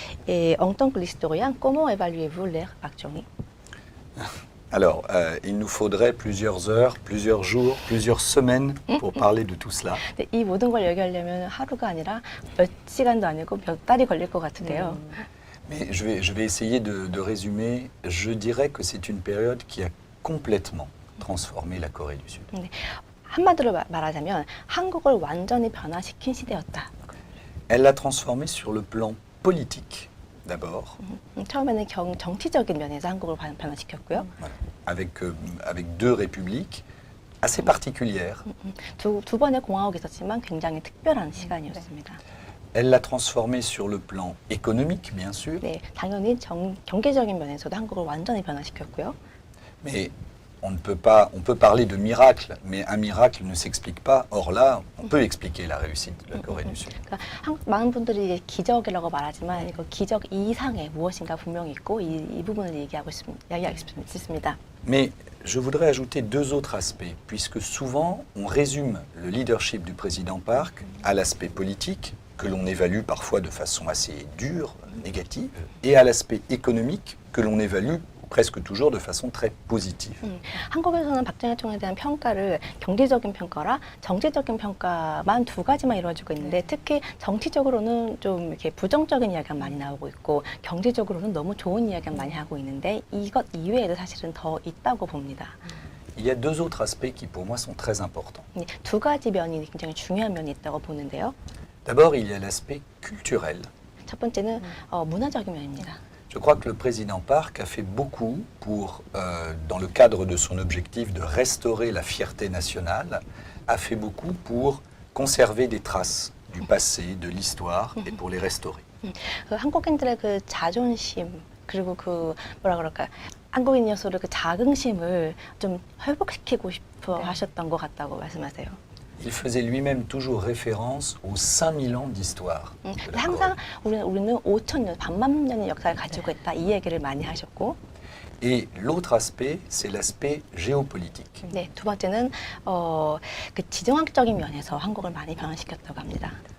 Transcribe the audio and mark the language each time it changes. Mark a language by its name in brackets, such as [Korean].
[French] Et en tant que historien, comment évaluez-vous l'ère Park Chung-hee? Alors, il nous faudrait plusieurs heures, plusieurs jours, plusieurs semaines pour parler de tout cela. [Korean] 네, 이 모든 걸 얘기하려면 하루가 아니라 몇 시간도 아니고 몇 달이 걸릴 것 같은데요. [French] Mais je vais essayer de résumer. Je dirais que c'est une période qui a complètement transformé la Corée du Sud. [Korean] 네, 한마디로 말하자면 한국을 완전히 변화시킨 시대였다. [French] Elle l'a transformé sur le plan politique, d'abord, [Korean] 처음에는 정치적인 면에서 한국을 변화시켰고요. [French] avec deux républiques assez particulières. [Korean] 두 번의 공화국이 있었지만 굉장히 특별한 시간이었습니다. [French] Elle l'a transformé sur le plan économique, bien sûr, [Korean] 네, 당연히 경제적인 면에서도 한국을 완전히 변화시켰고요. [French] mais on peut parler de miracle, mais un miracle ne s'explique pas. Or là, on peut expliquer la réussite de la Corée du Sud. [Korean] 그러니까 많은 분들이 이제 기적이라고 말하지만 이거 기적 이상의 무엇인가 분명히 있고 이 부분을 이야기하고 있습니다. [French] Mais je voudrais ajouter deux autres aspects, puisque souvent on résume le leadership du président Park à l'aspect politique, que l'on évalue parfois de façon assez dure, négative, et à l'aspect économique, que l'on évalue presque toujours de façon très positive. [Korean] 한국에서는 박정희 대통령에 대한 평가를 경제적인 평가라 정치적인 평가만 두 가지만 이루어지고 있는데 특히 정치적으로는 좀 이렇게 부정적인 이야기가 많이 나오고 있고 경제적으로는 너무 좋은 이야기가 많이 하고 있는데 이것 이외에도 사실은 더 있다고 봅니다. [French] Il y a deux autres aspects qui pour moi sont très importants. [Korean] 두 가지 면이 굉장히 중요한 면이 있다고 보는데요. [French] D'abord, il y a l'aspect culturel. [Korean] 첫 번째는 문화적인 면입니다. [French] Je crois que le président Park a fait beaucoup pour, dans le cadre de son objectif de restaurer la fierté nationale, a fait beaucoup pour conserver des traces du passé, de l'histoire, et pour les restaurer. [Korean] 그 한국인들의 그 자존심 그리고 그 뭐라 그럴까 한국인이어서도 그 자긍심을 좀 회복시키고 싶어 하셨던 것 같다고 말씀하세요. [French] Il faisait lui-même toujours référence aux 5000 ans d'histoire. de la [Korean] 항상 [French] Corée. [Korean] 우리는 5,000년, 반만 년의 역사를 가지고 있다 이 얘기를 많이 하셨고 [French] Et l'autre aspect, c'est l'aspect géopolitique. [Korean] 네, 두 번째는 그 지정학적인 면에서 한국을 많이 변화시켰다고 합니다.